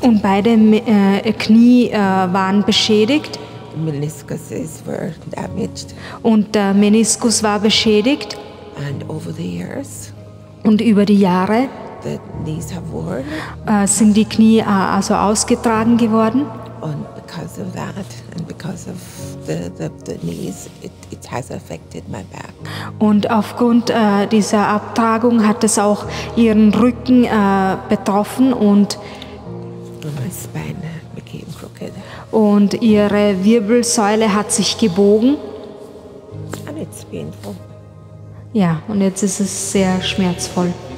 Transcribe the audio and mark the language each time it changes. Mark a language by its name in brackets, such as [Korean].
[German] und beide Knie waren beschädigt [English] Meniscuses were damaged. [German] und der Meniskus war beschädigt [English] And over the years, [German] und über die Jahre [English] the knees have worn. [German] sind die Knie also ausgetragen geworden. [English] And because of that, and because of the knees, it has affected my back. [German] Und aufgrund dieser Abtragung hat es auch ihren Rücken betroffen und [English] My spine became crooked. [German] Und ihre Wirbelsäule hat sich gebogen. [English] And it's painful. [German] Ja, und jetzt ist es sehr schmerzvoll.